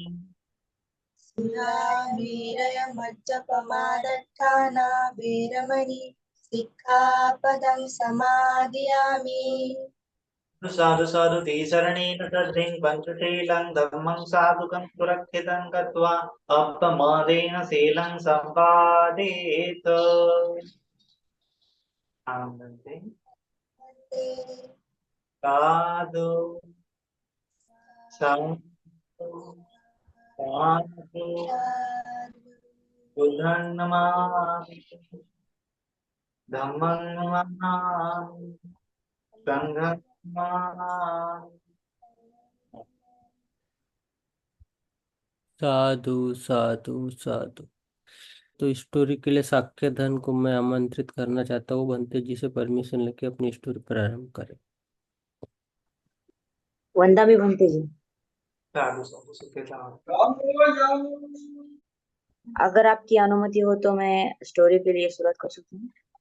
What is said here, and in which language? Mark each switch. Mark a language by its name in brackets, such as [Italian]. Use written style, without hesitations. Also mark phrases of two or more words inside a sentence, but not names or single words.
[Pali] सुरामेरय मज्जपमादत्ताना वेरमणि सिक्खापदं समादयामि। साधु साधु तीसरणेन तद्धिं पञ्चशीलं धम्मं साधुकं सुरक्षितं कृत्वा अपमादेन शीलं सम्पादयेत्। आनन्दे साधु साधु साधु बुद्धं नमामि। धम्मं नमामि। संघं नमामि। साधु साधु साधु। [Hindi] तो स्टोरी के लिए साक्य धन को मैं आमंत्रित करना चाहता हूँ। बनते जी से परमिशन लेके अपनी स्टोरी प्रारंभ करें। वंदा भी बनते जी। [Pali] साधु साधु सुखी साधु। [Hindi] अगर आपकी अनुमति हो तो मैं स्टोरी के लिए शुरुआत कर सकती हूँ।